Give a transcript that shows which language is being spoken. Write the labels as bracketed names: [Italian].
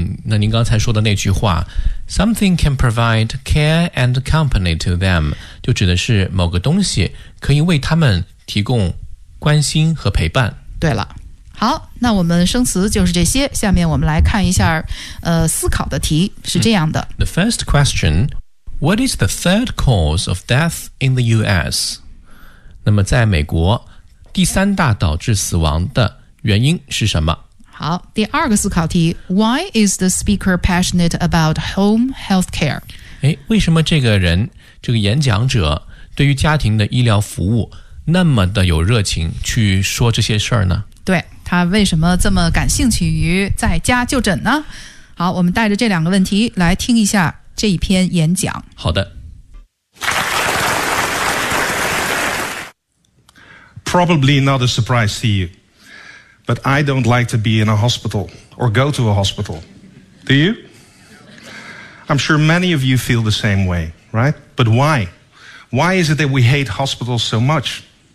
[Chinese] 那您刚才说的那句话 [English] something can provide care and company to them [Chinese] 就指的是某个东西可以为他们提供关心和陪伴。对了，好，那我们生词就是这些，下面我们来看一下思考的题是这样的。 [English] The first question, what is the third cause of death in the US? [Chinese] 那么在美国第三大导致死亡的原因是什么？好，第二个思考题 [English] Why is the speaker passionate about home healthcare? [Chinese] 为什么这个人这个演讲者对于家庭的医疗服务那么的有热情去说这些事儿呢？对，他为什么这么感兴趣于在家就诊呢？好，我们带着这两个问题来听一下这一篇演讲。好的。 [English] Probably not a surprise to you, but I don't like to be in a hospital or go to a hospital. Do you? I'm sure many of you feel the same way, right? But why? Why is it that we hate hospitals so much?